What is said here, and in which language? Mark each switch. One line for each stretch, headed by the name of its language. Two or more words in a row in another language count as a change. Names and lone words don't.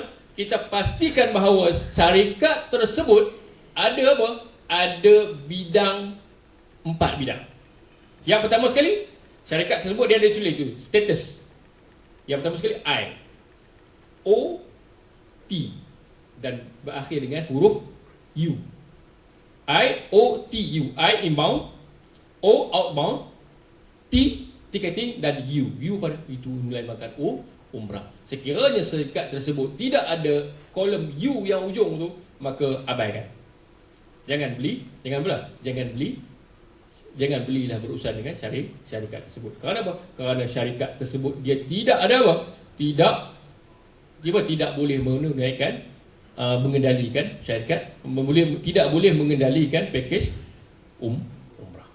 Malay: Kita pastikan bahawa syarikat tersebut ada apa? Ada bidang, 4 bidang. Yang pertama sekali, syarikat tersebut dia ada tulis tu, status. Yang pertama sekali I, O, T, dan berakhir dengan huruf U. I, O, T, U. I inbound, O outbound, T ticketing, dan U. U pada itu melambangkan umrah. Sekiranya syarikat tersebut tidak ada kolom U yang ujung tu, maka abaikan. Jangan belilah berurusan dengan syarikat tersebut. Kerana apa? Kerana syarikat tersebut dia tidak ada apa? Tidak boleh menunaikan mengendalikan syarikat, tidak boleh mengendalikan package umrah.